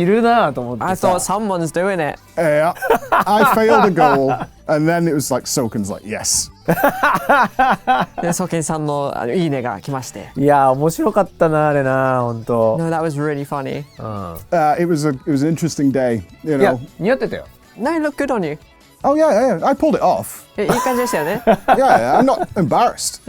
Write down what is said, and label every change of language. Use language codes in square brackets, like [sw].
[en] I thought someone's doing it. Yeah, I failed a goal, and then it was like Soken's like, yes. [ja] で、ソケンさんのいいねが来まして。いや、面白かったな、あれな、本当。 [en] No, that was really funny. It was an interesting day, you know. [ja] いや、似合ってたよ。 [en] No, it looked good on you. Oh yeah, I pulled it off. [ja] いい感じでしたよね。 [en] Yeah, I'm not embarrassed.